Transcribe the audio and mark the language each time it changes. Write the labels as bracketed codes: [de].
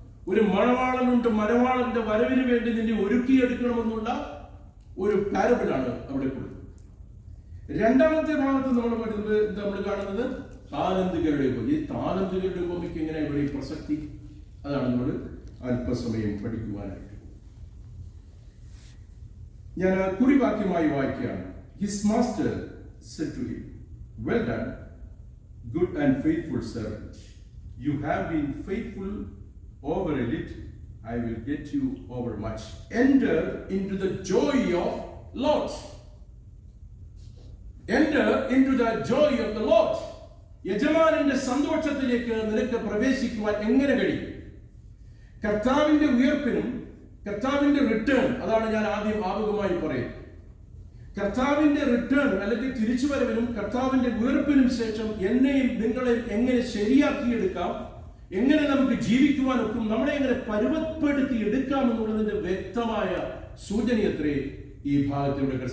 [ml] ഒരു മണവാളനുണ്ട്, മണവാളന്റെ വരവിന് വേണ്ടി നിന്നെ ഒരുക്കിയെടുക്കണമെന്നുള്ള ഒരു പാരബിളാണ് അവിടെ കൊടുക്കുന്നത്. രണ്ടാമത്തെ ഭാഗത്ത് നമ്മൾ കാണുന്നത് താലന്തുകളുടെ ഉപമ. ഈ താലന്തുകളുടെ ഉപമയ്ക്ക് എങ്ങനെ ഇവിടെ പ്രസക്തി, അതാണ് നമ്മൾ അല്പസമയം പഠിക്കുവാനായിട്ട്. ഞാൻ കുറിവാക്യമായി വായിക്കുകയാണ്. [en] His master said to him, well done, good and faithful servant. You have been faithful over a little, I will get you over much. Enter into the joy of Lord. Enter into the joy of the Lord. [ml] യജമാനന്റെ സന്തോഷത്തിലേക്ക് നിനക്ക് പ്രവേശിക്കുവാൻ എങ്ങനെ കഴിയും? കർത്താവിന്റെ ഉയർപ്പിനും കർത്താവിന്റെ return, അതാണ് ഞാൻ ആദ്യം ആമുഖമായി പറയുന്നത്. കർത്താവിന്റെ റിട്ടേൺ അല്ലെങ്കിൽ തിരിച്ചുവരവിനും കർത്താവിന്റെ ഉയർപ്പിനും ശേഷം എന്നെയും നിങ്ങളെയും എങ്ങനെ ശരിയാക്കിയെടുക്കാം, എങ്ങനെ നമുക്ക് ജീവിക്കുവാനൊക്കും, നമ്മളെ എങ്ങനെ പരുവപ്പെടുത്തി എടുക്കാം എന്നുള്ളതിന്റെ വ്യക്തമായ സൂചനയത്രേ ഈ ഭാഗത്തിലൂടെ.